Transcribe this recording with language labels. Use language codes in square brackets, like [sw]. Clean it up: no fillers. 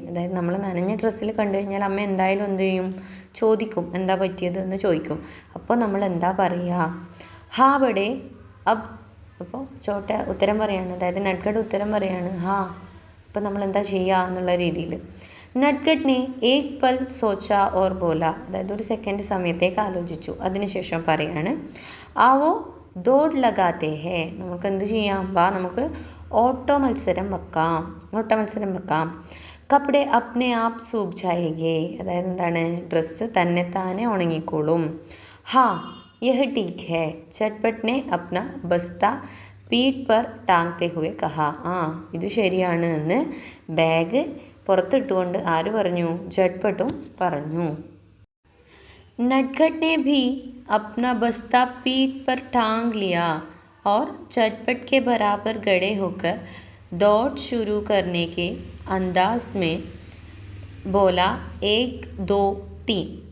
[ml] അതായത് നമ്മൾ നനഞ്ഞ ഡ്രസ്സിൽ കണ്ടു കഴിഞ്ഞാൽ അമ്മ എന്തായാലും എന്ത് ചെയ്യും? ചോദിക്കും, എന്താ പറ്റിയത് എന്ന് ചോദിക്കും. അപ്പോൾ നമ്മൾ എന്താ പറയുക? [hi] ഹാ ബടെ അബ്. [ml] അപ്പോൾ ചോട്ട ഉത്തരം പറയാണ്, അതായത് നട്ട്കട്ട് ഉത്തരം പറയാണ് ഹാ. അപ്പോൾ നമ്മൾ എന്താ ചെയ്യുക എന്നുള്ള രീതിയിൽ. [hi] നട്ട്കട്ട് ने एक पल सोचा और बोला. [ml] അതായത് ഒരു സെക്കൻഡ് സമയത്തേക്ക് ആലോചിച്ചു. അതിനുശേഷം പറയാണ്, [hi] ആവോ ദോഡ് ലഗാത്തെ ഹേ. [ml] നമുക്ക് എന്ത് ചെയ്യാം? വാ, നമുക്ക് ഓട്ട മത്സരം വെക്കാം. [hi] കപ്പടെ അപ്നെ ആപ്പ് സൂഖ് ജായേഗേ. [ml] അതായത് എന്താണ്? ഡ്രസ്സ് തന്നെത്താനെ ഉണങ്ങിക്കോളും. [hi] ഹാ യഹ് ടീക്ക് ഹേ. झटपट ने अपना बस्ता पीठ पर टांगते हुए कहा. [ml] ഇത് ശരിയാണ് എന്ന് ബാഗ് പുറത്തിട്ടുകൊണ്ട് ആര് പറഞ്ഞു? झटपटും പറഞ്ഞു. [hi] नटखट ने भी अपना बस्ता पीठ पर टांग लिया और झटपट के बराबर खड़े होकर दौड़ शुरू करने के अंदाज में बोला, एक दो तीन.